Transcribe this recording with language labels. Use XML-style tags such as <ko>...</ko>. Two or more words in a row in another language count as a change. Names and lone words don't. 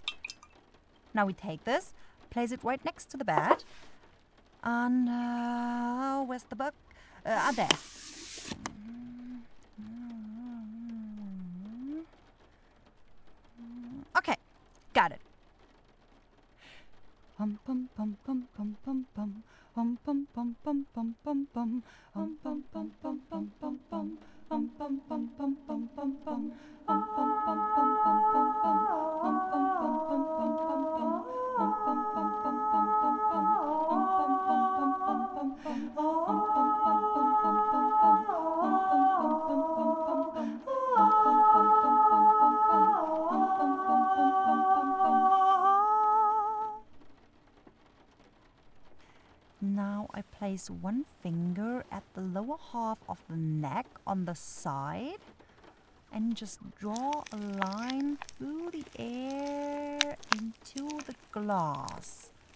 <en>Now we take this, place it right next to the bed. And, where's the book? There. Okay, got it. Hum pum pum pum pum pum pum. Hum pum pum pum pum pum pum. Hum pum pum pum pum pum pum. Hum pum pum pum pum pum pum. Hum pum pum pum pum pum pum. Hum pum pum pum pum pum pum. Hum pum pum pum pum pum pum. Hum pum pum pum pum pum pum. Hum pum pum pum pum pum. Hum pum pum pum pum pum pum. Now I place one finger at the lower half of the neck on the side and just draw a line through the air into the glass.</en>